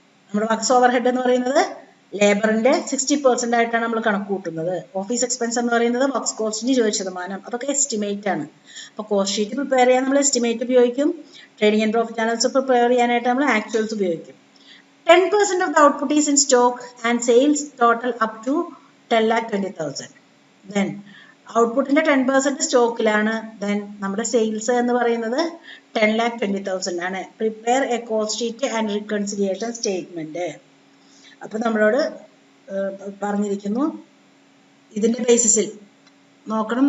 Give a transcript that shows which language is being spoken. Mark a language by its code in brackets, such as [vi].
[ml] നമ്മുടെ works overhead എന്ന് പറയുന്നത് ലേബറിന്റെ 60% ആയിട്ടാണ് നമ്മൾ കണക്ക് കൂട്ടുന്നത്. ഓഫീസ് എക്സ്പെൻസ് എന്ന് പറയുന്നത് വർക്ക്സ് കോസ്റ്റിന് 20%. അതൊക്കെ എസ്റ്റിമേറ്റ് ആണ്. അപ്പൊ കോസ്റ്റ് ഷീറ്റ് പ്രിപ്പയർ ചെയ്യാൻ നമ്മൾ എസ്റ്റിമേറ്റ് ഉപയോഗിക്കും. Trading and profit and loss prepare ചെയ്യാനായിട്ട് നമ്മൾ ആക്ച്വൽസ് ഉപയോഗിക്കും. [en] 10% of the output is in stock and sales total up to 10,20,000. [ml] Then ഔട്ട്പുട്ടിന്റെ 10% സ്റ്റോക്കിലാണ്. ദെൻ നമ്മുടെ സെയിൽസ് എന്ന് പറയുന്നത് 10,20,000 ആണ്. [en] Prepare a cost sheet and reconciliation statement. [ml] അപ്പൊ നമ്മളോട് പറഞ്ഞിരിക്കുന്നു ഇതിന്റെ ബേസിസിൽ നോക്കണം.